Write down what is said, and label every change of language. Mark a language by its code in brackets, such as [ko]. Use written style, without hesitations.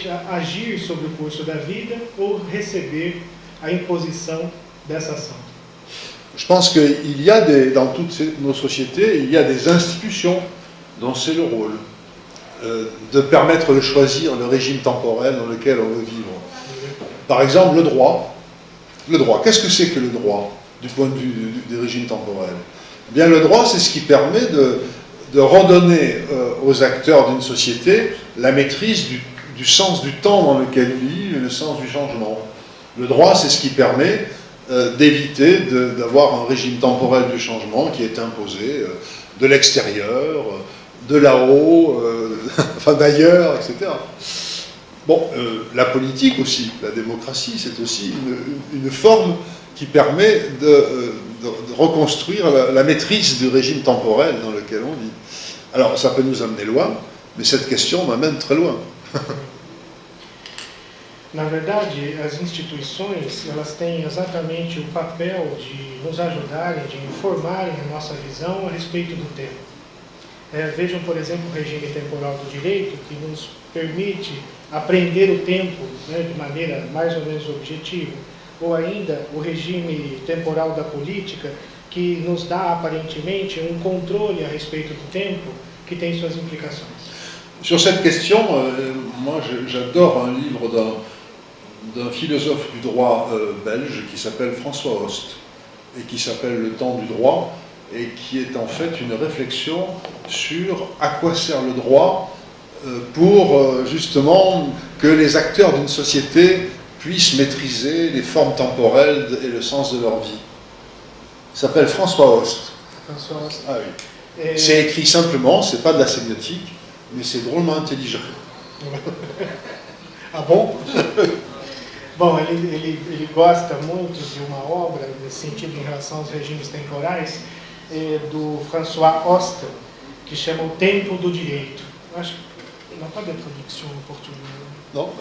[pt] Agir sobre o curso da vida ou receber a imposição dessa ação. [fr] Je pense qu'il y a dans toutes nos sociétés, il y a des institutions dont c'est le rôle de permettre de choisir le régime temporel dans lequel on veut vivre. Par exemple, le droit. Le droit, qu'est-ce que c'est que le droit du point de vue des régimes temporels? Eh bien, le droit, c'est ce qui permet de redonner aux acteurs d'une société la maîtrise du sens du temps dans lequel ils vivent et le sens du changement. Le droit, c'est ce qui permet d'éviter d'avoir un régime temporel du changement qui est imposé de l'extérieur, de là-haut, enfin d'ailleurs, etc. Bon, la politique aussi, la démocratie, c'est aussi une forme qui permet de reconstruire la maîtrise du régime temporel dans lequel on vit. Alors, ça peut nous amener loin, mais cette question m'amène très loin. [pt] Na verdade, as instituições, elas têm exatamente o papel de nos ajudarem, de informarem a nossa visão a respeito do tempo. Vejam, por exemplo, o regime temporal do direito, que nos permite aprender o tempo, né, de maneira mais ou menos objetiva, ou ainda o regime temporal da política, que nos dá aparentemente um controle a respeito do tempo, que tem suas implicações. [fr] Sur cette question, moi j'adore un livre d'un philosophe du droit belge qui s'appelle François Host et qui s'appelle Le temps du droit et qui est en fait une réflexion sur à quoi sert le droit pour justement que les acteurs d'une société puissent maîtriser les formes temporelles et le sens de leur vie. Il s'appelle François Host. François Host. Ah oui. C'est écrit simplement, c'est pas de la sémiotique, mais c'est drôlement intelligent. Ah bon? [pt] Bom, ele gosta muito de uma obra nesse sentido em relação aos regimes temporais do François Host, que chama O Tempo do Direito. Eu acho que não pode ter tradução em português. Não?